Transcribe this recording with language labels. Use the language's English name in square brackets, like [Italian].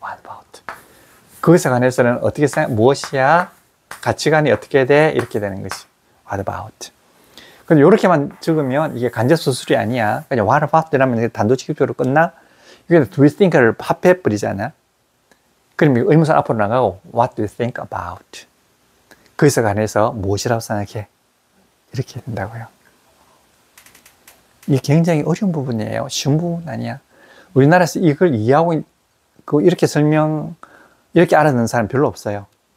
[English] What about. [Korean] 그것에 관해서는 어떻게 생각, 무엇이야? 가치관이 어떻게 돼? 이렇게 되는 거지. [English] What about. [Korean] 근데 이렇게만 적으면 이게 간접 수술이 아니야. 그냥 [English] what about [Korean] 이라면 단도직입적으로 끝나? 이게 [English] do you think [Korean] 를 합해버리잖아. 그럼 의문사 앞으로 나가고 [English] what do you think about? [Korean] 그것에 관해서 무엇이라고 생각해? 이렇게 된다고요. 이게 굉장히 어려운 부분이에요. 쉬운 부분 아니야. 우리나라에서 이걸 이해하고 이렇게 이렇게 알아듣는 사람 별로 없어요.